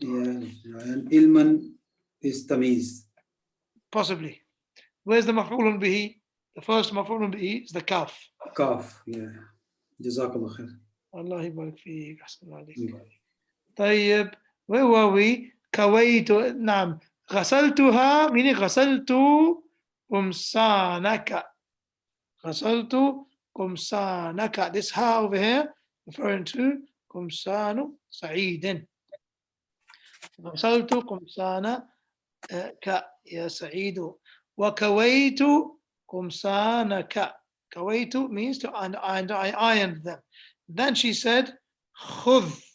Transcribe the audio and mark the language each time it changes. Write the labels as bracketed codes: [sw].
[en] Yeah, and ilman is tamiz. Possibly. Where's the maf'ulun bihi? The first maf'ulun bihi is the kaf. Kaf, yeah. Jazakallah khair. [ar] Allah yabarak feek. [en] طيب, where were we? [ar] كويت, نعم. غسلتها, meaning غسلت قمصانك. غسلت قمصانك. [en] This ha over here, referring to [ar] قمصان سعيد. غسلت قمصانك يا سعيد. وكويت قمصانك. [en] كويت means to, and I ironed them. Then she said, خذ.